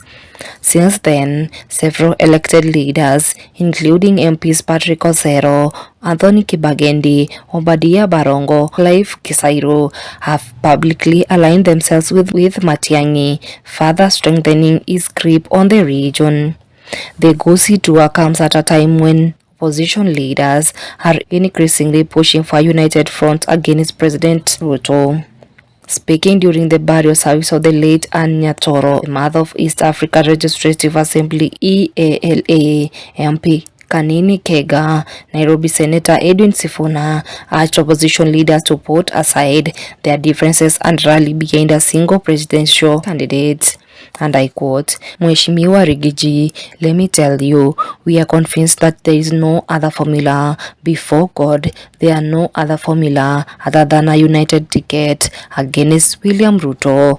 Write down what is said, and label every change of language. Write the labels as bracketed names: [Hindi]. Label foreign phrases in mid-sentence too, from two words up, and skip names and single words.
[English] Since then, several elected leaders, including MPs Patrick Osero, Anthony Kibagendi, Obadia Barongo, Clive Kisairu, have publicly aligned themselves with Matiangi, further strengthening his grip on the region. The Kisii tour comes at a time when opposition leaders are increasingly pushing for a united front against President Ruto. Speaking during the burial service of the late Anne Nyatoro, the mother of East Africa Legislative Assembly EALA MP Kanini Kega, Nairobi Senator Edwin Sifuna urged opposition leaders to put aside their differences and rally behind a single presidential candidate. And I quote, "Mheshimiwa Rigiji, let me tell you, we are convinced that there is no other formula. Before God, there are no other formula other than a united ticket against William Ruto."